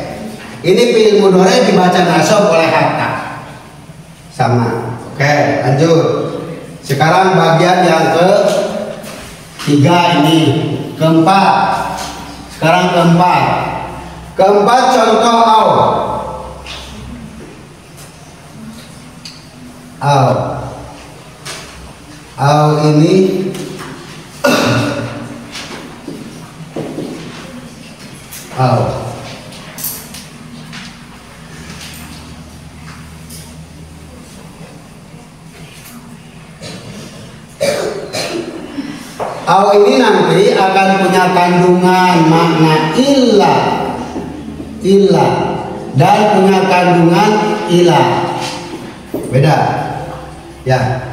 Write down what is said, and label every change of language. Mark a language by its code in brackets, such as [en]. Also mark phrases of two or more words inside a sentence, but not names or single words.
[id] Ini [ar] fi'il mudhari [id] dibaca nasab oleh hatta. Sama. Oke, lanjut. Sekarang bagian yang ketiga ini, keempat. Sekarang keempat. Keempat contoh au. Au. Au ini au. Au ini nanti akan punya kandungan makna illah dan punya kandungan ilah. Beda ya.